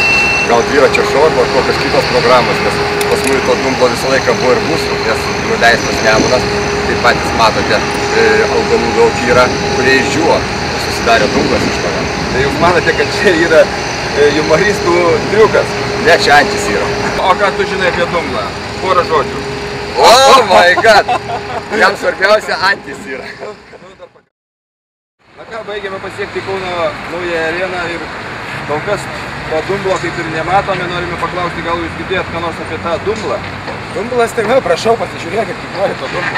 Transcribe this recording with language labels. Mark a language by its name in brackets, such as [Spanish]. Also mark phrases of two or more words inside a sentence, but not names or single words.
[Lithuanian] Gal dviračio šou arba kokios kitos programos, nes pas mūsų to dumblo visą laiką buvo ir bus, nes nuleistas Nemunas, kaip patys matote, augalų daug yra, kurie išdžiūvo, susidarė dumblas iš to. Tai jūs manote, kad čia yra humoristų triukas? Ne, čia antis yra. O ką tu žinai apie dumblą? Porą žodžių. [English] Oh my god! [Lithuanian] Jam svarbiausia antis yra. Na ką, baigėme pasiekti Kauno naują areną ir kol kas to dumblo kaip ir nematome. Norime paklausti, gal jūs girdėjot ką nors apie tą dumblą? Dumblas, tai vėl prašau, pasižiūrėkit, kaip nori to dumblo.